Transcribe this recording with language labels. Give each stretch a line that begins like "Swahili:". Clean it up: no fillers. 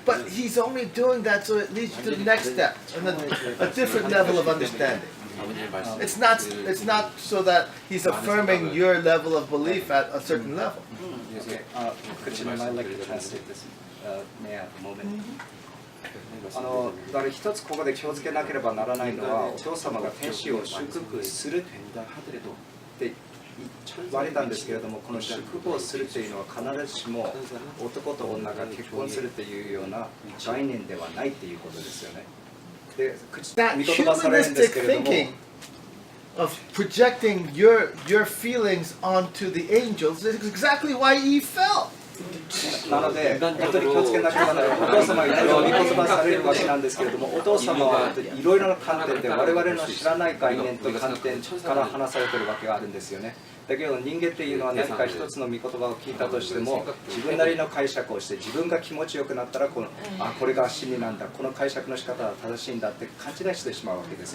English: But He's only doing that so it leads you to the next step and a different level of understanding. It's not so that He's affirming your level of belief at a certain level. Okay, Kook Jin Nim, I'd like to translate this. May I have a moment?
Japanese: だから一つここで気をつけなければならないのは、お父様が天使を祝福するって言われたんですけれども、この祝福をするというのは必ずしも男と女が結婚するというような概念ではないということですよね。で、言葉されるんですけれども、
English: of projecting your feelings onto the angels is exactly why Eve fell.
Japanese: なので、本当に気をつけなければならない。お父様がいろいろ御言葉されるわけなんですけれども、お父様はいろいろな観点で我々の知らない概念と観点から話されているわけがあるんですよね。だけど人間っていうのは何か一つの御言葉を聞いたとしても、自分なりの解釈をして、自分が気持ちよくなったらこれが真理なんだ、この解釈の仕方は正しいんだって勘違いしてしまうわけです。